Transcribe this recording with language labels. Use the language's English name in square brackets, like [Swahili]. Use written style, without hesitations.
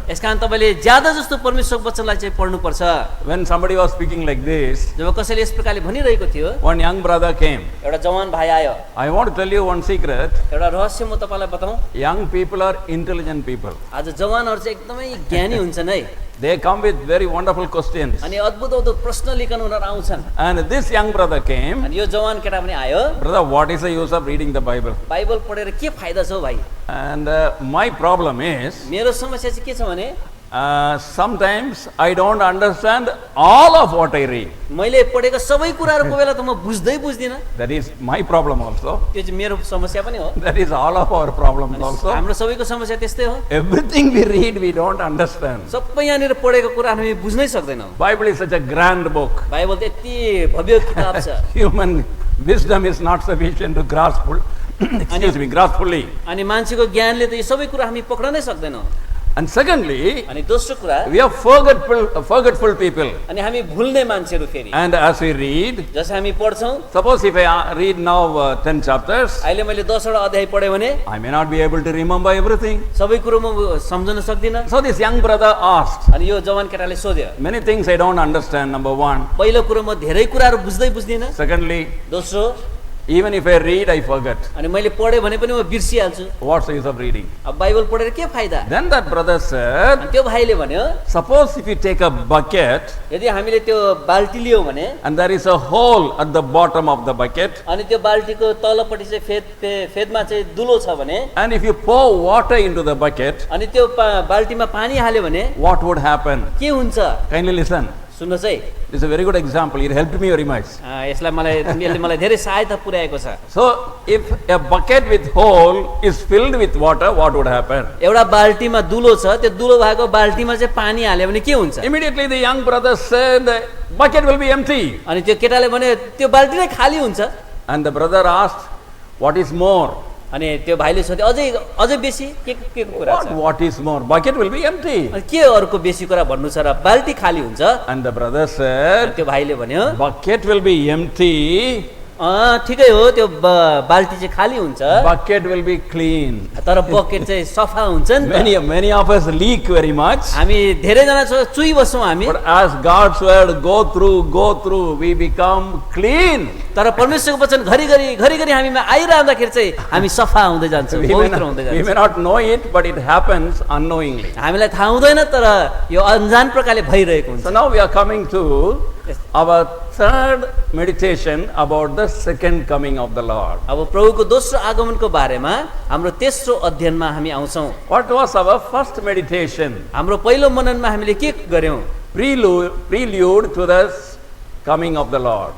[Nepali] यसकारण तपाईले ज्यादा जस्तो परमेश्वरको वचनलाई चाहिँ पढ्नुपर्छ। [English] When somebody was speaking like this, [Nepali] जब कसैले यस प्रकारले भनिरहेको थियो, [English] one young brother came. [Nepali] एउटा जवान भाइ आयो। [English] I want to tell you one secret. [Nepali] एउटा रहस्य म तपाईलाई बताऊँ, [English] Young people are intelligent people. [Nepali] आज जवानहरू चाहिँ एकदमै ज्ञानी हुन्छन् है। [English] They come with very wonderful questions. [Nepali] अनि अद्भुत अद्भुत प्रश्न लिकन उनीहरू आउँछन्। [English] And this young brother came. [Nepali] अनि यो जवान केटा पनि आयो, [English] Brother, what is the use of reading the Bible? [Nepali] Bible पढेर के फाइदा छ हौ भाइ? [English] And my problem is, [Nepali] मेरो समस्या चाहिँ के छ भने [English] sometimes I don't understand all of what I read. [Nepali] मैले पढेको सबै कुराहरू को बेला त म बुझ्दै बुझ्दिनँ। [English] That is my problem also. [Nepali] त्यो चाहिँ मेरो समस्या पनि हो। [English] That is all of our problems also. [Nepali] हाम्रो सबैको समस्या त्यस्तै हो। [English] Everything we read, we don't understand. [Nepali] सबै यहाँनिर पढेको कुरा हामी बुझ्नै सक्दैनौँ। [English] Bible is such a grand book. [Nepali] Bible त यति भव्य किताब छ। [English] Human wisdom is not sufficient to grasp, grasp fully. [Nepali] अनि मान्छेको ज्ञानले त यो सबै कुरा हामी पक्राउनै सक्दैनौँ। [English] And secondly, [Nepali] अनि दोस्रो कुरा, [English] we are forgetful people. [Nepali] अनि हामी भुल्ने मान्छेहरू फेरि। [English] And as we read, [Nepali] जसै हामी पढ्छौँ, [English] suppose if I read now 10 chapters, [Nepali] अहिले मैले 10 वटा अध्याय पढेँ भने [English] I may not be able to remember everything. [Nepali] सबै कुरो म सम्झन सक्दिनँ। [English] So this young brother asked, [Nepali] अनि यो जवान केटाले सोध्यो, [English] many things I don't understand, number one. [Nepali] पहिलो कुरो म धेरै कुराहरू बुझ्दै बुझ्दिनँ। [English] Secondly, [Nepali] दोस्रो, [English] even if I read, I forget. [Nepali] अनि मैले पढेँ भने पनि म बिर्सिहाल्छु। [English] What's the use of reading? [Nepali] अब बाइबल पढेर के फाइदा? [English] Then that brother said, [Nepali] अनि त्यो भाइले भन्यो, [English] suppose if you take a bucket [Nepali] यदि हामीले त्यो बाल्टी लियौ भने [English] and there is a hole at the bottom of the bucket, [Nepali] अनि त्यो बाल्टीको तलपट्टि चाहिँ फेदमा चाहिँ दुलो छ भने [English] and if you pour water into the bucket, [Nepali] अनि त्यो बाल्टीमा पानी हाल्यो भने [English] what would happen? [Nepali] के हुन्छ? [English] Kindly listen. [Nepali] सुन्नुहोस् है, [English] This is a very good example. It helped me very much. [Nepali] यसले मलाई धेरै सहायता पुर्याएको छ। [English] So, if a bucket with hole is filled with water, what would happen? [Nepali] एउटा बाल्टीमा दुलो छ, त्यो दुलो भएको बाल्टीमा चाहिँ पानी हाल्यो भने के हुन्छ? [English] Immediately the young brother said, the bucket will be empty. [Nepali] अनि त्यो केटाले भन्यो त्यो बाल्टी नै खाली हुन्छ। [English] And the brother asked, what is more? [Nepali] अनि त्यो भाइले सोध्यो, अझै बेसी के कुरा छ? [English] What is more? Bucket will be empty. [Nepali] अनि के अर्को बेसी कुरा भन्नु छ र बाल्टी खाली हुन्छ? [English] And the brother said, [Nepali] त्यो भाइले भन्यो, [English] bucket will be empty, [Nepali] ठिकै हो, त्यो बाल्टी चाहिँ खाली हुन्छ, [English] bucket will be clean. [Nepali] तर बकेट चाहिँ सफा हुन्छ नि त। [English] Many of us leak very much. [Nepali] हामी धेरैजना चुइबस्छौँ हामी, [English] But as God's word go through, we become clean. [Nepali] तर परमेश्वरको वचन घरिघरि हामीमा आइरहँदाखेरि चाहिँ हामी सफा हुँदै जान्छौँ, पवित्र हुँदै [English] We may [Nepali] जान्छौँ। [English] not know it, but it happens unknowingly. [Nepali] हामीलाई थाहा हुँदैन तर यो अनजान प्रकारले भइरहेको हुन्छ। [English] So now we are coming to our third meditation about the second coming of the Lord. [Nepali] अब प्रभुको दोस्रो आगमनको बारेमा हाम्रो तेस्रो अध्ययनमा हामी आउँछौँ। [English] What was our first meditation? [Nepali] हाम्रो पहिलो मननमा हामीले के गर्यौँ? [English] Prelude to the coming of the Lord.